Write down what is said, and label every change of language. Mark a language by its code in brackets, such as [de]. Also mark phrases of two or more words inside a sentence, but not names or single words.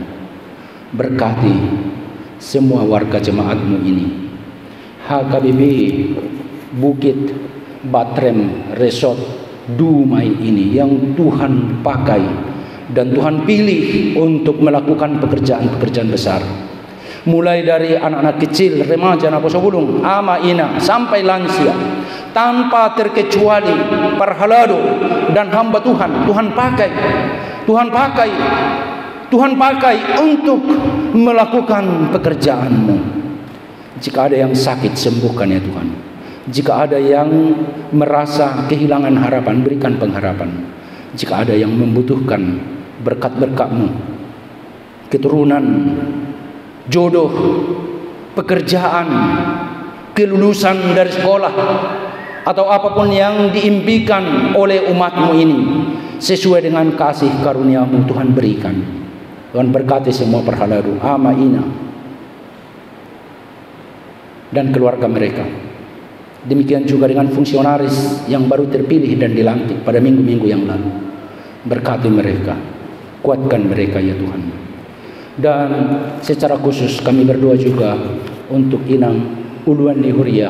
[id] Berkati semua warga jemaat-Mu ini, HKBP Bukit Batrem Resort Dumai ini yang Tuhan pakai dan Tuhan pilih untuk melakukan pekerjaan-pekerjaan besar, mulai dari anak-anak kecil, remaja, anak [bbc] posobulung, ama, ina, [id] sampai lansia, tanpa terkecuali parhalado dan hamba Tuhan. Tuhan pakai untuk melakukan pekerjaan-Mu. Jika ada yang sakit, sembuhkan ya Tuhan. Jika ada yang merasa kehilangan harapan, berikan pengharapan. Jika ada yang membutuhkan berkat-berkat-Mu, keturunan, jodoh, pekerjaan, kelulusan dari sekolah, atau apapun yang diimpikan oleh umat-Mu ini, sesuai dengan kasih karunia-Mu, Tuhan berikan. Tuhan berkati semua parhalado, [bbc] ama, ina, [id] dan keluarga mereka. Demikian juga dengan fungsionaris yang baru terpilih dan dilantik pada minggu-minggu yang lalu. Berkati mereka, kuatkan mereka ya Tuhan. Dan secara khusus kami berdoa juga untuk Inang Uluan Lihuriah.